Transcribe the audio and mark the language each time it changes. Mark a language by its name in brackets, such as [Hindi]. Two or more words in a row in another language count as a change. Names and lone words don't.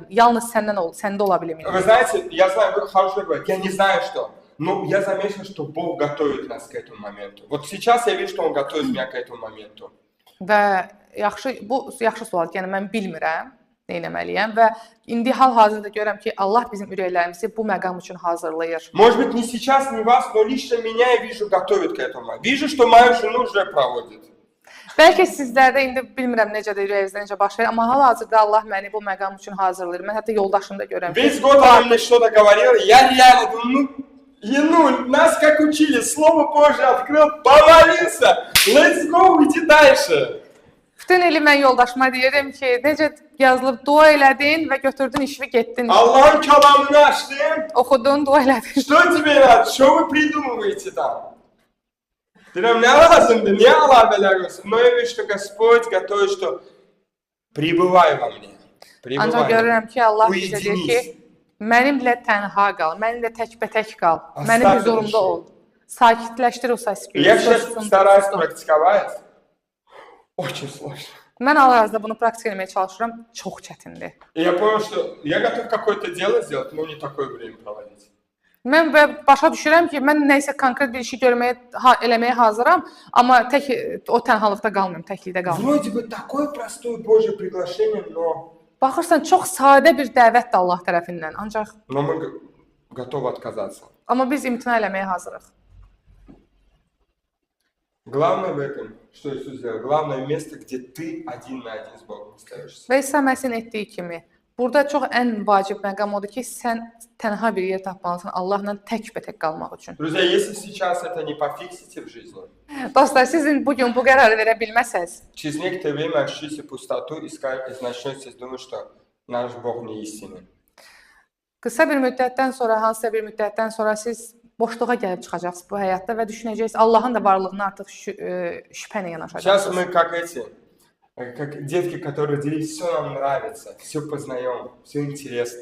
[Azerbaijani] Yalnız səndə ola bilim. [Russian] Вы знаете, я знаю, вы хорошо говорите, я не знаю что, но я заметил, что Бог готовит нас к этому моменту. Вот сейчас я вижу, что Он готовит меня к этому моменту. [Azerbaijani] Və bu yaxşı sualdır. Yəni mən bilmirəm nə etməliyəm və indi hal-hazırda görürəm ki, Allah bizim ürəklərimizi bu məqam üçün hazırlayır. [Russian] Может быть, не сейчас, не вас, но lично меня я вижу, готовит к этому. Вижу, что мою жену уже проводит. [Azerbaijani] Bəlkə sizlərdə indi bilmirəm necədir ürəyinizdə necə baş verir, amma hal-hazırda Allah məni bu məqam üçün hazırlayır. Mən hətta yoldaşımda görürəm ki, [Russian] Весь год она мне что-то говорила, я реально думаю, ну, нас как учили, Слово Божье открыл, помолился, [English] let's go, [Russian] иди дальше. [Azerbaijani] bütün ili mən yoldaşıma deyirəm ki, necə yazılıb dua elədin və götürdün işvi getdin. [Turkish] Allah'ın kelamını açtım, [Azerbaijani] Oxudun, dua elədin. [Russian] что тебе надо, что вы придумываете там? Ты нам не lazımdı, niye Allah belanıyorsun? Но я вижу, что Господь готовит, что пребывай во мне, [Azerbaijani] Ancaq [Russian] пребывай. [Azerbaijani] görürəm ki, Allah bizə deyir ki, mənimlə tənha qal, mənimlə təkbətək qal, mənim huzurumda ol. Sakitləşdir o səs-küyü. [Russian] Я сейчас стараюсь практиковать, очень sложно. [Azerbaijani] Mən hal-hazırda bunu praktik etməyə çalışıram, çox çətindir. [Russian] И я понял, что я готов какое-то дело сделать, но не такое время проводить. [Azerbaijani] Mən başa düşürəm ki, mən nəyisə konkret bir işi eləməyə hazıram, amma tək o tənhalıqda qalmıram, təklikdə qalmıram. [Russian] Вроде бы такое простое Божье приглашение, но [Azerbaijani] Baxırsan, çox sadə bir dəvətdir Allah tərəfindən, ancaq [Russian] мы готовы отказаться. [Azerbaijani] amma biz imtina eləməyə hazırıq. [Russian] Главное в этом, что Иисус сделал, главное место, где ты один на один с Богом остаешься. [Azerbaijani] Və İsa Məsihin etdiyi kimi, Burada çox ən vacib məqam odur ki, sən tənha bir yer tapmalısan Allahla tək-bətək qalmaq üçün. [Russian] Друзья, если сейчас это не пофиксите в жизни, [Azerbaijani] Dostlar, sizin bugün bu qərarı verə bilməsəz, [Russian] через некоторое время ощутите пустоту и начнете думать, что наш Бог не истинный. [Azerbaijani] qısa bir müddətdən sonra, hansısa bir müddətdən sonra siz boşluğa gəlib çıxacaqsınız bu həyatda və düşünəcəksiniz Allahın da varlığına artıq şübhə ilə [Russian] Сейчас [Azerbaijani] yanaşacaqsınız. [Russian] мы как эти, как детки, которые родились, все нам нравится, все познаем, все интересно.